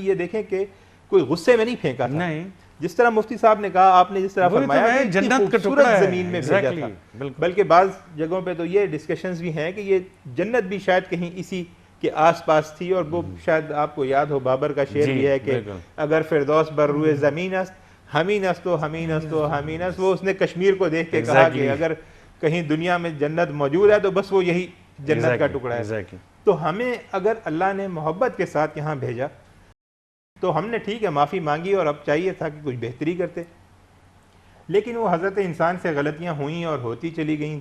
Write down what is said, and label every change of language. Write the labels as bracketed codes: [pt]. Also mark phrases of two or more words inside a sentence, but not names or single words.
[ur] یہ دیکھیں کہ کوئی غصے میں نہیں پھینکا تھا، نہیں، جس طرح مفتی صاحب نے کہا، آپ نے جس طرح فرمایا کہ جنت کا ٹکڑا زمین میں بھیجا تھا، بلکہ بعض جگہوں پہ تو یہ ڈسکشنز بھی ہیں کہ یہ جنت بھی شاید کہیں اسی کے آس پاس تھی، اور وہ شاید آپ کو یاد ہو بابر کا شعر بھی ہے کہ [fa] اگر فردوس بر روئے زمین است ہمین است [ur] و ہمین است و ہمین است، وہ اس نے کشمیر کو دیکھ کے کہا کہ اگر کہیں دنیا میں جنت موجود ہے تو بس وہ یہی جنت کا ٹکڑا ہے۔ تو ہمیں اگر اللہ نے محبت کے ساتھ یہاں بھیجا تو ہم نے ٹھیک ہے معافی مانگی، اور اب چاہیے تھا کہ کچھ بہتری کرتے، لیکن وہ حضرت انسان سے غلطیاں ہوئیں اور ہوتی چلی گئیں۔